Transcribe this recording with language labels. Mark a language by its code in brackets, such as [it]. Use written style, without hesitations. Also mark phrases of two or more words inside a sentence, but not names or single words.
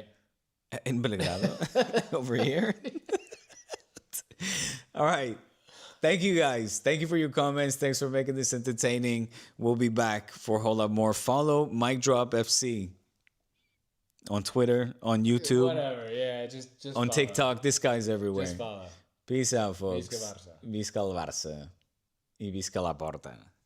[en] In Belgrado. Over here. All right. Thank you guys. Thank you for your comments. Thanks for making this entertaining. We'll be back for a whole lot more. Follow MikeDropFC on Twitter, on YouTube, Whatever, yeah, just on follow. TikTok. This guy's everywhere. Just follow. Peace out, folks. [ca] Visca Barça. Visca el Barça. Y visca la porta.